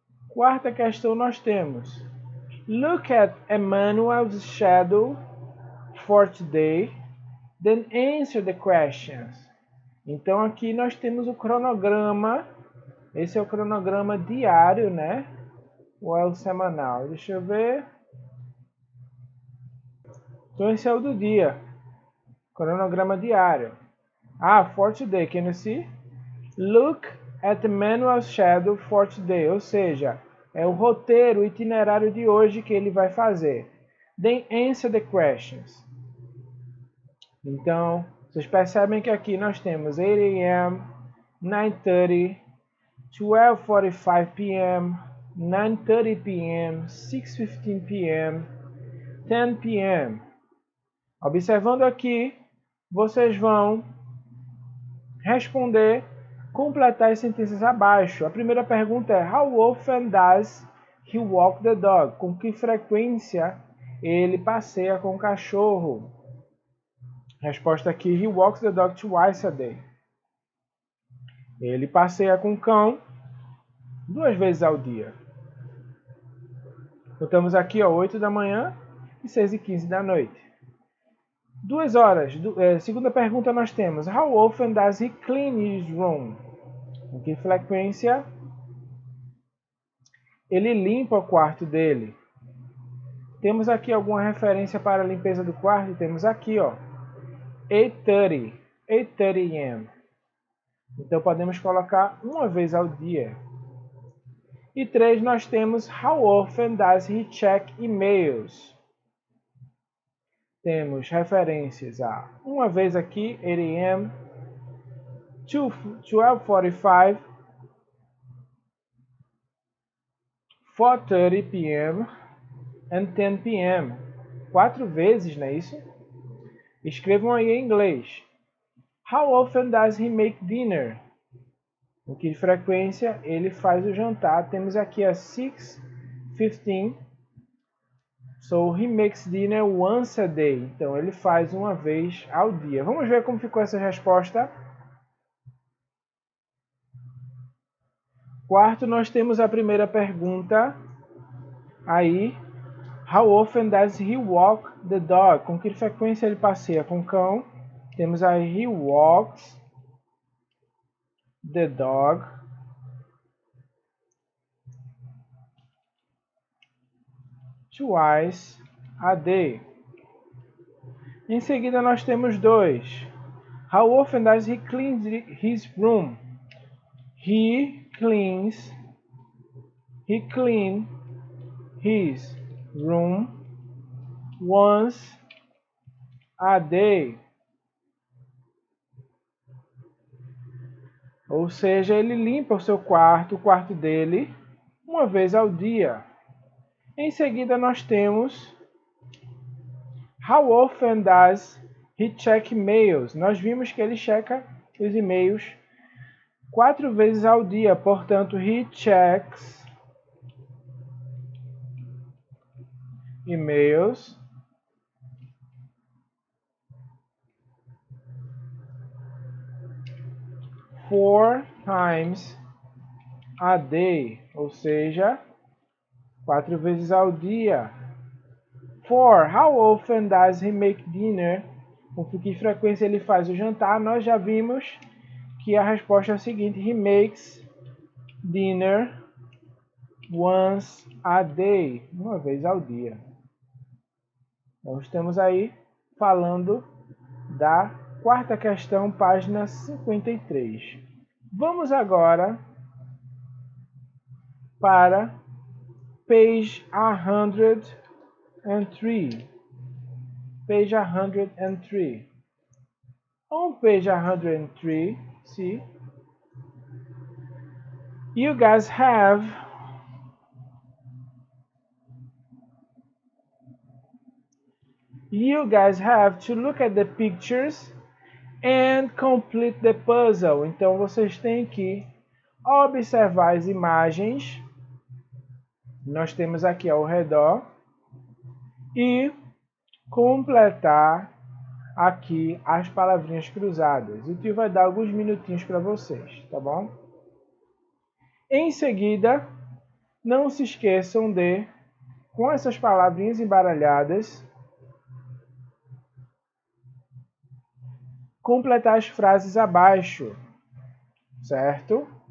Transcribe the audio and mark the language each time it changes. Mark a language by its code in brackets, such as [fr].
[pt] Quarta questão nós temos. [en] Look at Emmanuel's schedule for today, then answer the questions. [pt] Então aqui nós temos o cronograma. Esse é o cronograma diário, né? Ou é o semanal? Deixa eu ver. Então esse é o do dia. Cronograma diário. [en] For today, can you see? Look at the manual schedule for today. [pt] Ou seja, é o roteiro, o itinerário de hoje que ele vai fazer. [en] Then answer the questions. [pt] Então, vocês percebem que aqui nós temos 8 a.m., 9:30, 12:45 p.m., 9:30 p.m., 6:15 p.m., 10 p.m. Observando aqui, vocês vão responder, completar as sentenças abaixo. A primeira pergunta é: [en] How often does he walk the dog? [pt] Com que frequência ele passeia com o cachorro? Resposta aqui: [en] He walks the dog twice a day. [pt] Ele passeia com o cão 2 vezes ao dia. Botamos aqui 8 da manhã e 6:15 da noite. 2 horas. Segunda pergunta nós temos: [en] How often does he clean his room? [pt] Com que frequência ele limpa o quarto dele? Temos aqui alguma referência para a limpeza do quarto? Temos aqui, 8:30 a.m. Então podemos colocar 1 vez ao dia. E 3 nós temos [en] How often does he check emails? [pt] Temos referências a 1 vez aqui, 8 a.m., 12:45, 4:30 p.m. [en] and 10 p.m. [pt] 4 vezes, não é isso? Escrevam aí em inglês. [en] How often does he make dinner? [pt] Com que frequência ele faz o jantar? Temos aqui a 6:15. [en] So he makes dinner once a day. [pt] Então ele faz 1 vez ao dia. Vamos ver como ficou essa resposta. Quarto, nós temos a primeira pergunta aí. [en] How often does he walk the dog? [pt] Com que frequência ele passeia com o cão? Temos aí [en] he walks the dog twice a day. [pt] Em seguida nós temos 2. [en] How often does he clean his room? He cleans his room once a day. [pt] Ou seja, ele limpa o seu quarto, o quarto dele, 1 vez ao dia. Em seguida nós temos [en] How often does he check emails? [pt] Nós vimos que ele checa os e-mails 4 vezes ao dia, portanto, [en] he checks emails 4 times a day, [pt] ou seja, 4 vezes ao dia. 4. [en] How often does he make dinner? [pt] Com que frequência ele faz o jantar? Nós já vimos que a resposta é a seguinte: [en] he makes dinner once a day, [pt] 1 vez ao dia. Então estamos aí falando da quarta questão, página 53. Vamos agora para [en] page 103. Page 103. On page 103, see, you guys have You guys have to look at the pictures and complete the puzzle. [pt] Então vocês têm que observar as imagens. Nós temos aqui ao redor e completar aqui as palavrinhas cruzadas. O tio vai dar alguns minutinhos para vocês, tá bom? Em seguida, não se esqueçam de, com essas palavrinhas embaralhadas, completar as frases abaixo, certo?